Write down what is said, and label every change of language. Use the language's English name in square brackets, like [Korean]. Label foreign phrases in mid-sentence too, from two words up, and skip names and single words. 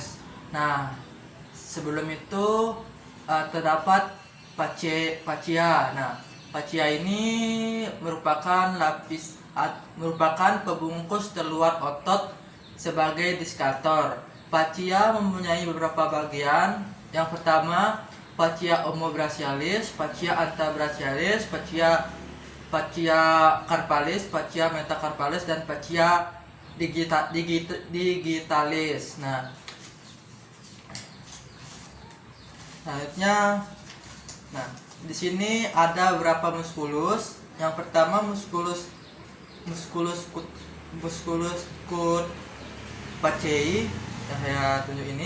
[Indonesian] Nah, sebelum itu terdapat fascia. Nah, fascia ini merupakan pembungkus terluar otot sebagai diskator. Fascia mempunyai beberapa bagian. Yang pertama, [Latin] fascia omobrachialis, fascia antebrachialis, fascia carpalis, fascia metacarpalis, dan fascia digitalis. [Indonesian] Nah, selanjutnya, di sini ada beberapa muskulus. Yang pertama muskulus cut fasciae yang saya tunjuk ini.